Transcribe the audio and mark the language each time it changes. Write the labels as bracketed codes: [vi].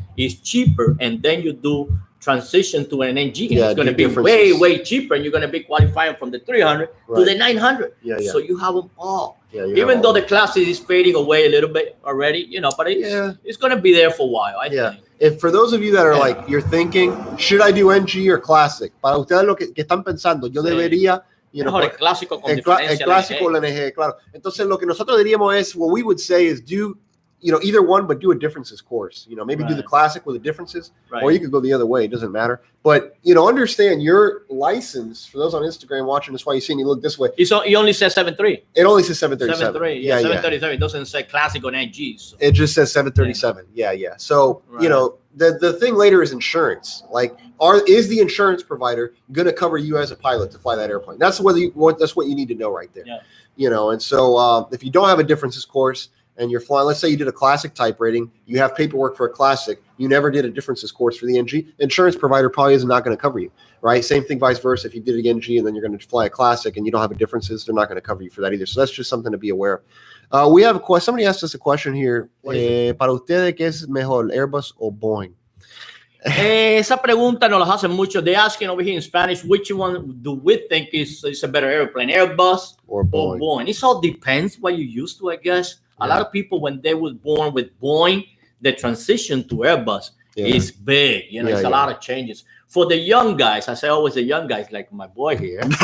[en] It's cheaper, and then you do transition to an NG, and it's going to be way cheaper, and you're going to be qualifying from the 300 to the 900. So you have them all. Even though the classic is fading away a little bit already, but it's going to be there for a while, I think. If for those of you that are you're thinking, should I do NG or classic? [es] Para ustedes lo que están pensando, yo debería, el clásico con el clásico, el NG, claro. Entonces lo que nosotros diríamos es, [en] what we would say is do, either one, but do a differences course. Maybe do the classic with the differences, or you could go the other way. It doesn't matter. But, understand your license, for those on Instagram watching, that's why you see me look this way. It only says 7.3. It only says 737. 7.3, 737. It doesn't say classic on NG. So. It just says 737. Yeah. So, the thing later is insurance. Is the insurance provider going to cover you as a pilot to fly that airplane? That's what you need to know right there. And so if you don't have a differences course, and you're flying, let's say you did a classic type rating, you have paperwork for a classic, you never did a differences course for the NG, insurance provider probably is not going to cover you, right? Same thing vice versa. If you did an NG and then you're going to fly a classic and you don't have a differences, they're not going to cover you for that either. So that's just something to be aware of. We have a question. Somebody asked us a question here. [es] Para ustedes, ¿qué es mejor, Airbus o Boeing? Esa pregunta nos la hacen mucho. [en] They're asking over here in Spanish, which one do we think is a better airplane, Airbus or Boeing? It all depends what you're used to, I guess. A lot of people, when they was born with Boeing, the transition to Airbus is big. It's a lot of changes. For the young guys, I say always the young guys, like my boy here.